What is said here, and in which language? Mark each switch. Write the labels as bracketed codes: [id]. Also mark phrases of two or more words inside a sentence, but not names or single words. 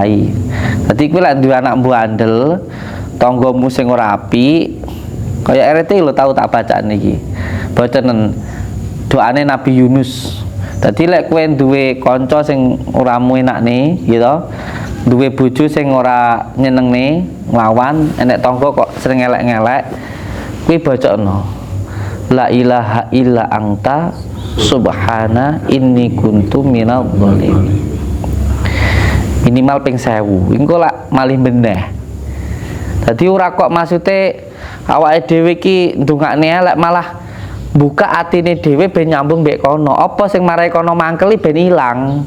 [jv] Dadi kuwi lek duwe anak mbandel, tanggamu sing ora apik, kaya RT lho tau tak bacaan iki. Bocenen doane Nabi Yunus. Dadi lek kowe duwe kanca sing ora enakne, gitu. Duwe bojo sing ora nyenengne, nglawan, enek tangga kok sering elek-elek, kuwi bacana. [ar] لا إله إلا أنت سبحان إني كنت من الظالمين. [jv] Minimal ping 1000. Engko lak malih meneh. Dadi ora kok maksude awake dhewe iki ndongakne elek malah buka atine dhewe ben nyambung mbek kono. Apa sing marai kono mangkeli ben ilang.